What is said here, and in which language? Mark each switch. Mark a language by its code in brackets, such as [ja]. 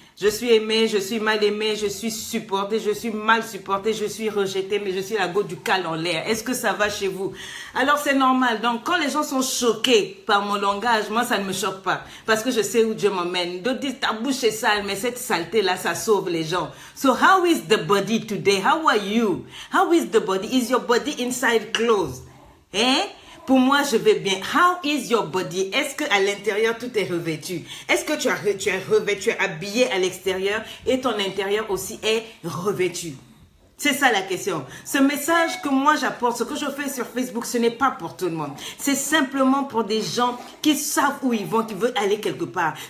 [fr] Je suis aimée, je suis mal aimée, je suis supportée, je suis mal supportée, je suis rejetée, mais je suis la go du cale en l'air. Est-ce que ça va chez vous? Alors, c'est normal. Donc, quand les gens sont choqués par mon langage, moi, ça ne me choque pas. Parce que je sais où Dieu m'emmène. D'autres disent, ta bouche est sale, mais cette saleté-là, ça sauve les gens. [en] So, how is the body today? How are you? How is the body? Is your body inside closed? [fr] Hein? Pour moi, je vais bien. [en] How is your body? [fr] Est-ce qu'à l'intérieur, tout est revêtu? Est-ce que tu es revêtu, tu es habillé à l'extérieur et ton intérieur aussi est revêtu? C'est ça la question. Ce message que moi j'apporte, ce que je fais sur Facebook, ce n'est pas pour tout le monde. C'est simplement pour des gens qui savent où ils vont, qui veulent aller quelque part.